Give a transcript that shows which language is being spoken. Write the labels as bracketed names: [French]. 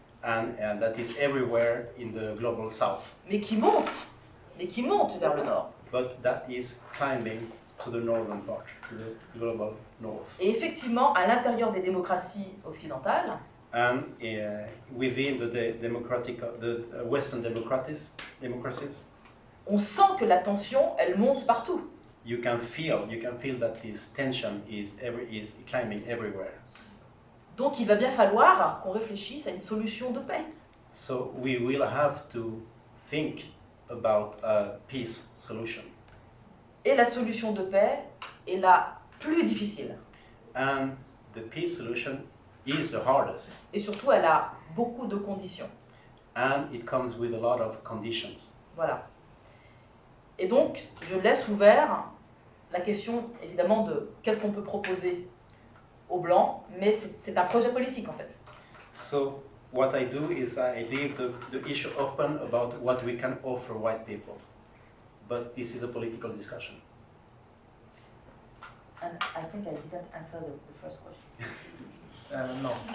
[English] And that is everywhere in the global south. [French] Mais qui monte vers le nord. [English] But that is climbing to the northern part, to the global north. [French] Et effectivement, à l'intérieur des démocraties occidentales, [English] and within the Western democracies, [French] on sent que la tension, elle monte partout. [English] You can feel that this tension is climbing everywhere. [French] Donc il va bien falloir qu'on réfléchisse à une solution de paix. [English] So we will have to think about a peace solution. [French] Et la solution de paix est la plus difficile. [English] And the peace solution is the hardest. [French] Et surtout, elle a beaucoup de conditions. [English] And it comes with a lot of conditions. [French] Voilà. Et donc, je laisse ouvert la question, évidemment, de qu'est-ce qu'on peut proposer aux Blancs, mais c'est un projet politique, en fait. [English] So, what I do is I leave the issue open about what we can offer white people. But this is a political discussion. And I think I didn't answer the first question. No.